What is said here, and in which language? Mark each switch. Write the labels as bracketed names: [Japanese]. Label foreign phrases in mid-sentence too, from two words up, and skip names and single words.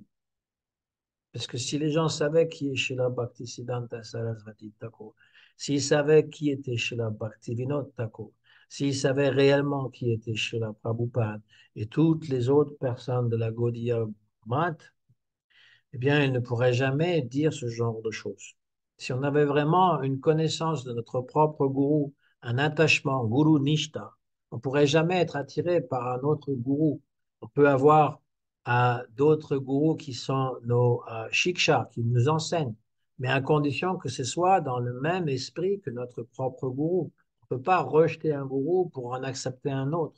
[French] Parce que si les gens savaient qui est Srila Bhaktisiddhanta Sarasvati Thakur, s'ils savaient qui était Srila Bhaktivinoda Thakur, s'ils savaient réellement qui était Srila Prabhupada et toutes les autres personnes de la Gaudiya Math, eh bien, ils ne pourraient jamais dire ce genre de choses. Si on avait vraiment une connaissance de notre propre gourou, un attachement, [Sanskrit] गुरु निष्ठा, [French] on ne pourrait jamais être attiré par un autre gourou. On peut avoir d'autres gourous qui sont nos shiksha, qui nous enseignent, mais à condition que ce soit dans le même esprit que notre propre gourou. On ne peut pas rejeter un gourou pour en accepter un autre.